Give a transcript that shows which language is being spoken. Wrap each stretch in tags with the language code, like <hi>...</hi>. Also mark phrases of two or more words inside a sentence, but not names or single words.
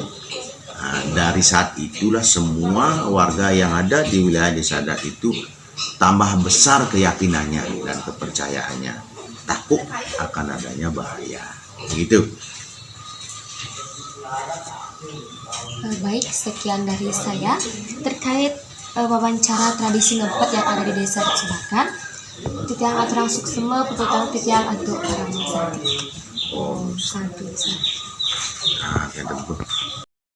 <id>Nah, dari saat itulah semua warga yang ada di wilayah desa adat itu tambah besar keyakinannya dan kepercayaannya, takut akan adanya bahaya. Begitu. Baik, sekian dari saya terkait wawancara tradisi ngempet yang ada di desa Sumbagan.</id> <ban>Titiang aturang suksema, petutang titiang aduk orang sakti. Om santu.</ban> <id>Nah,</id>